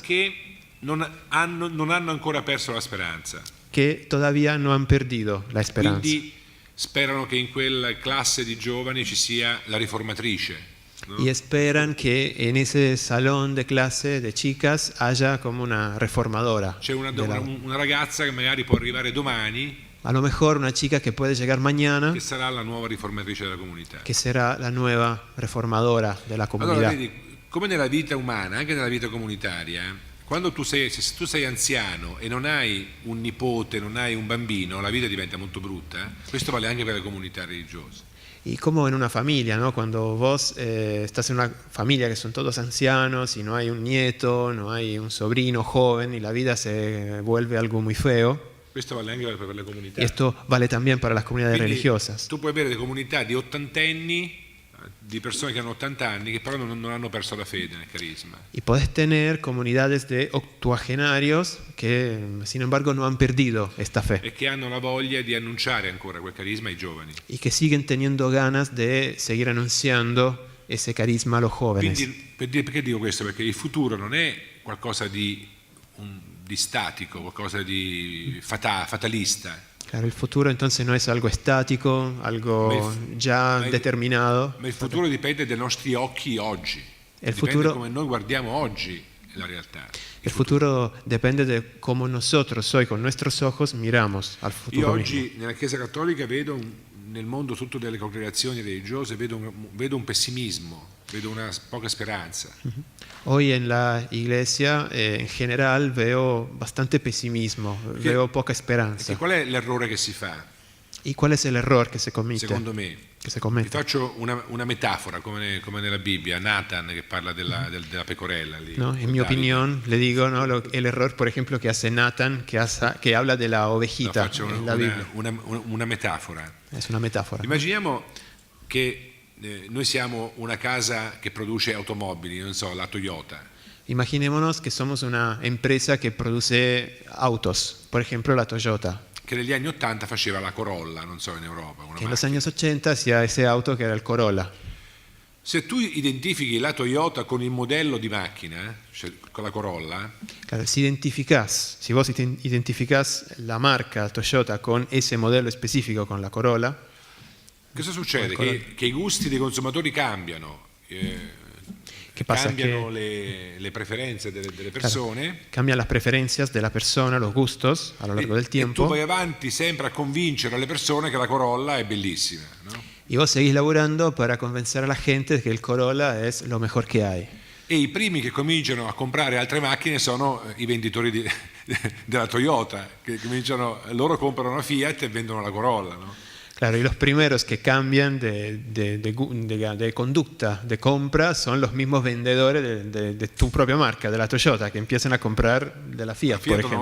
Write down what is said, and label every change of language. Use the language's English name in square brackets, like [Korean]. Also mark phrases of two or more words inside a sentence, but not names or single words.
[Italian] che non hanno ancora perso la speranza. [Spanish] que todavía no han perdido la esperanza. [Italian] Quindi sperano che in quella classe di giovani ci sia la riformatrice. No? [Spanish] Y esperan que en ese salón de clase de chicas haya como una reformadora. [Italian] C'è [Spanish] de [Italian] una ragazza che magari può arrivare domani, [Spanish] a lo mejor una chica que puede llegar mañana, [Italian] che sarà la nuova riformatrice della comunità. [Spanish] que será la nueva reformadora de la [Italian] Allora, [Spanish] comunidad. [Italian] vedi, come nella vita umana, anche nella vita comunitaria, quando se tu sei anziano e non hai un nipote, non hai un bambino, la vita diventa molto brutta. Questo vale anche per le comunità religiose. [Spanish] Y como en una familia, ¿no? Cuando vos estás en una familia que son todos ancianos y no hay un nieto, no hay un sobrino joven y la vida se vuelve algo muy feo. [Italian] Questo vale anche per le comunità. [Spanish] Y esto vale también para las comunidades [Italian] Quindi, [Spanish] religiosas. [Italian] tu puoi avere delle comunità di ottantenni, di persone che hanno 80 anni, che però non hanno perso la fede nel carisma. [Spanish] Y podés tener comunidades de octogenarios que, sin embargo, no han perdido esta fe [Italian] E che hanno la voglia di annunciare ancora quel carisma ai giovani. [Spanish] y que siguen teniendo ganas de seguir anunciando ese carisma a los jóvenes. [Italian] Quindi, perché dico questo? Perché il futuro non è qualcosa di statico, qualcosa di fatalista. [Spanish] Claro, el futuro entonces no es algo estático, algo ya determinado. [Italian] Ma il futuro dipende dai nostri occhi oggi. [Spanish] El [Italian] Dipende [Spanish] futuro- [Italian] come noi guardiamo oggi la realtà. [Spanish] El futuro depende de cómo nosotros hoy con nuestros ojos miramos al [Italian] Io [Spanish] futuro mismo. [Italian] oggi nella Chiesa Cattolica vedo nel mondo tutto delle congregazioni religiose vedo un pessimismo, vedo una poca speranza. [Spanish] Hoy en la iglesia en general veo bastante pesimismo, veo poca esperanza. [Italian] E qual è l'errore che si fa? [Spanish] ¿Y cuál es el error que se comete? [Italian] Secondo me. [Spanish] Que se [Italian] Vi [Spanish] comete. [Italian] faccio una metafora come nella Bibbia, Nathan che parla della pecorella lì. [Spanish] ¿No? En mi [Italian] Davide. [Spanish] opinión, le digo, ¿no? El error, por ejemplo, que hace Nathan, que habla de la [Italian] No, [Spanish] ovejita [Italian] faccio [Spanish] en la Biblia. [Italian] una metafora. [Spanish] Es una metáfora. [Italian] Immaginiamo che noi siamo una casa che produce automobili, non so, la Toyota. [Spanish] Imaginémonos que somos una empresa que produce autos, por ejemplo, la Toyota, [Italian] Che negli anni 80 faceva la Corolla, non so, in Europa. Una [Spanish] que en los [Italian] macchina. [Spanish] años 80 hacía ese auto que era el Corolla. [Italian] Se tu identifichi la Toyota con il modello di macchina, cioè con la Corolla, [Spanish] Claro, si vos identificás la marca Toyota con ese modelo específico, con la Corolla, [Italian] cosa succede? Che i gusti dei consumatori cambiano. cambiano le preferenze delle persone. [Spanish] Claro, cambian las preferencias de la persona, los gustos a lo largo del tiempo. [Italian] E tu vai avanti sempre a convincere le persone che la Corolla è bellissima, no? [Spanish] Y vos seguís laburando para convencer a la gente de que el Corolla es lo mejor que hay. [Italian] E i primi che cominciano a comprare altre macchine sono i venditori della Toyota, che loro comprano una Fiat e vendono la Corolla, no? [Spanish] Claro, y los primeros que cambian de conducta, de compra, son los mismos vendedores de tu propia marca, de la Toyota, que empiezan a comprar de la Fiat, por ejemplo.